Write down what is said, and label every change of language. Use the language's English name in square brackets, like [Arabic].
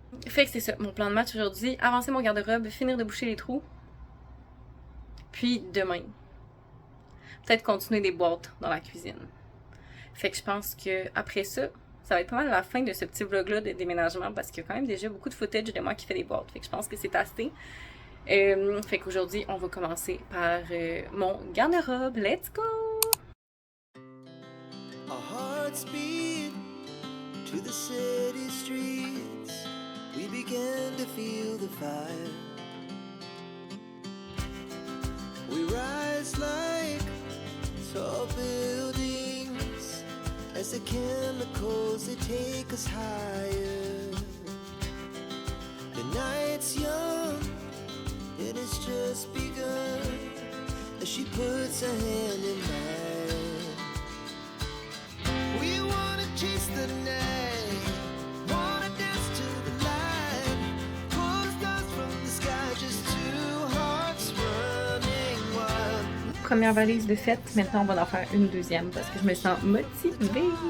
[French] Fait que c'est ça, mon plan de match aujourd'hui, avancer mon garde-robe, finir de boucher les trous, puis demain, peut-être continuer des boîtes dans la cuisine. Fait que je pense que après ça va être pas mal la fin de ce petit vlog-là de déménagement parce qu'il y a quand même déjà beaucoup de footage de moi qui fait des boîtes. Fait que je pense que c'est assez. Fait qu'aujourd'hui, on va commencer par mon garde-robe. [English] Let's go! Our hearts beat to the city streets. We began to feel the fire. We rise like tall buildings as the chemicals they take us higher. The night's young, it has just begun as she puts her hand in mine. We wanna chase the night, wanna dance to the light, pull the stars from the sky, just two hearts running wild. [French] Première valise de fête, maintenant on va en faire une deuxième parce que je me sens motivée.